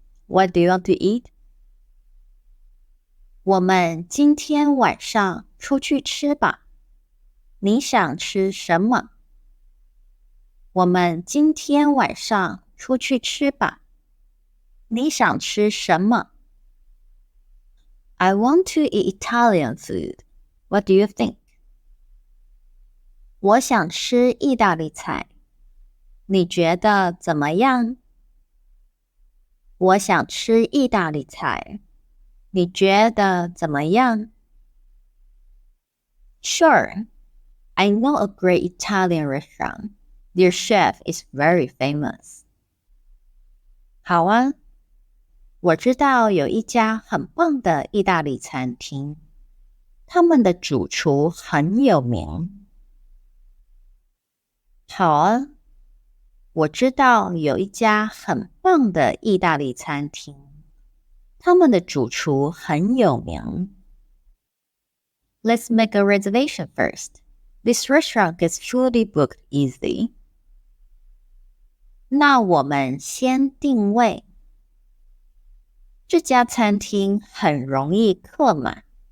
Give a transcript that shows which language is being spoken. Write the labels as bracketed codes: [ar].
[en] What do you want to eat? [zh] 我们今天晚上出去吃吧。你想吃什么？我们今天晚上出去吃吧。你想吃什么？ [en] I want to eat Italian food. What do you think? [zh] 我想吃意大利菜。你觉得怎么样？我想吃意大利菜。你觉得怎么样？ [en] Sure, I know a great Italian restaurant. Their chef is very famous. [zh] 好啊，我知道有一家很棒的意大利餐厅，他们的主厨很有名。好啊，我知道有一家很棒的意大利餐厅，他们的主厨很有名。 [en] Let's make a reservation first. This restaurant gets fully booked easily. [zh] 那我们先定位。这家餐厅很容易客满。